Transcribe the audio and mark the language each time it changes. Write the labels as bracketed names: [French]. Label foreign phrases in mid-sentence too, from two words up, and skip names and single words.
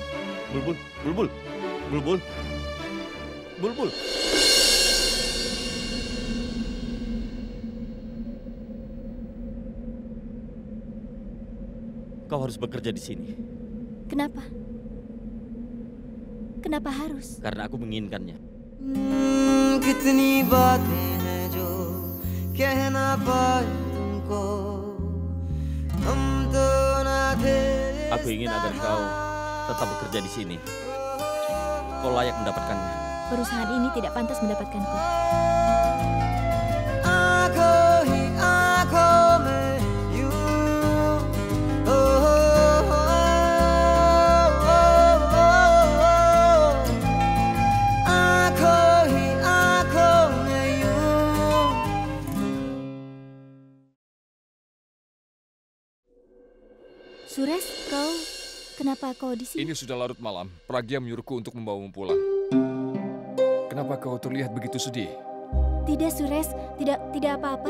[Indonesian] Bulbul, Bulbul, Bulbul, Bulbul. Kau harus bekerja di sini. Kenapa? Kenapa harus? Karena aku menginginkannya. [Hindi] कितनी बातें हैं जो कह ना पाए तुमको हम तो ना थे. [Indonesian] Aku ingin agar kau tetap bekerja di sini. Kau layak mendapatkannya. Perusahaan ini tidak pantas mendapatkanku. [Hindi] आंखों ही आंखों में यूं आंखों ही आंखों में यूं. [Indonesian] Suresh, kenapa kau di sini? Ini sudah larut malam. Pragya menyuruhku untuk membawamu pulang. Kenapa kau terlihat begitu sedih? Tidak, Suresh. Tidak apa-apa.